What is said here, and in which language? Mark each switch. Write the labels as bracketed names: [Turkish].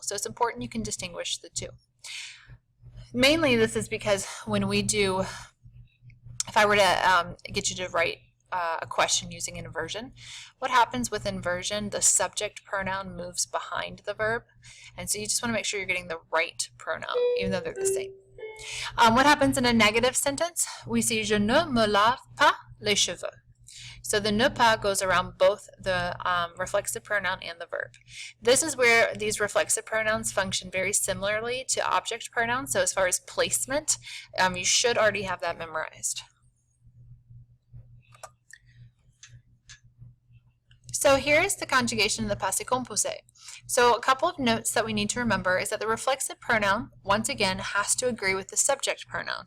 [English] So it's important you can distinguish the two. Mainly this is because when we do, if I were to get you to write a question using inversion, what happens with inversion? The subject pronoun moves behind the verb. And so you just want to make sure you're getting the right pronoun, even though they're the same. What happens in a negative sentence? [French] We see je ne me lave pas les cheveux. [English] So the ne pas goes around both the reflexive pronoun and the verb. This is where these reflexive pronouns function very similarly to object pronouns. So as far as placement, you should already have that memorized. So here's the conjugation of the passé composé. So a couple of notes that we need to remember is that the reflexive pronoun, once again, has to agree with the subject pronoun.